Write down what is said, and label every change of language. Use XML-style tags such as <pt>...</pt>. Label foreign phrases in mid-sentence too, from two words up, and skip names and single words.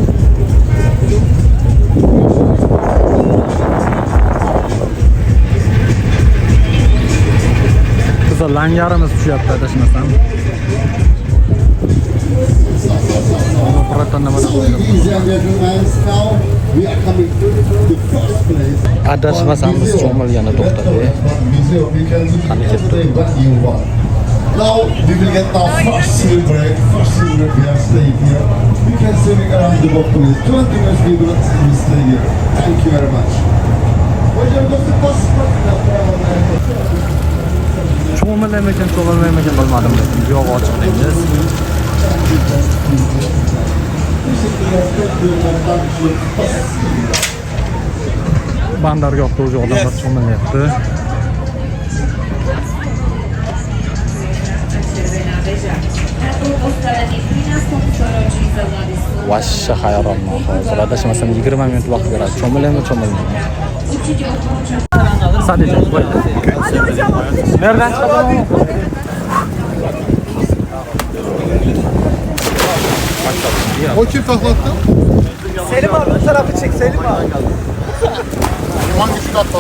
<uz>Langarimiz tushyapti adashmasam. Adashmasam biz cho'milgani to'xtadi. Qani ketdi.</uz> <en>Now we will get our first meal break. First meal break we have stayed here. We can see around the boat please. 20 minutes we will stay here. Thank you very much.</en> <uz>Cho'milaymikan, cho'milmaymikan bilmadim lekin bu yo'q ochiqligingiz. Bandargohda o'zi odamlar cho'milyapti. Vashsha hayronman hozir. Adashmasam 20 minut vaqt beradi. Cho'milaymi, cho'milmaymi?</uz> <tr>Sadece böyle. Nereden çıkardın? O kim taklattı? Selim abi bu tarafı çek Selim abi. Hangisi atladı?</tr>